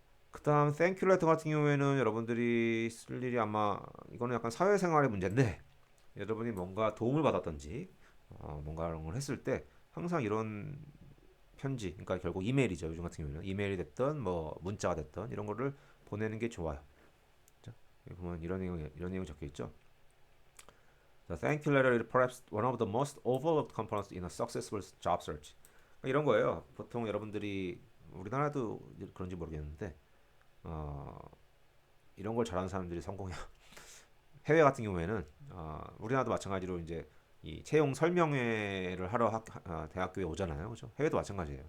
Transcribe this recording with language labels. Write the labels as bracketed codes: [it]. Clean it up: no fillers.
[ko] 그다음 땡큐 레터 같은 경우에는 여러분들이 쓸 일이 아마 이거는 약간 사회생활의 문제인데 여러분이 뭔가 도움을 받았던지 뭔가를 했을 때 항상 이런 편지, 그러니까 결국 이메일이죠. 요즘 같은 경우는 이메일이 됐던 뭐 문자가 됐던 이런 거를 보내는 게 좋아요. 자, 여기 보면 이런 내용 적혀 있죠. [en] The thank you letter is perhaps one of the most overlooked components in a successful job search. [ko] 그러니까 이런 거예요. 보통 여러분들이 우리나라도 그런지 모르겠는데 어, 이런 걸 잘하는 사람들이 성공해요. 해외 같은 경우에는 우리나라도 마찬가지로 이제 이 채용 설명회를 하러 대학교에 오잖아요. 그죠? 해외도 마찬가지예요.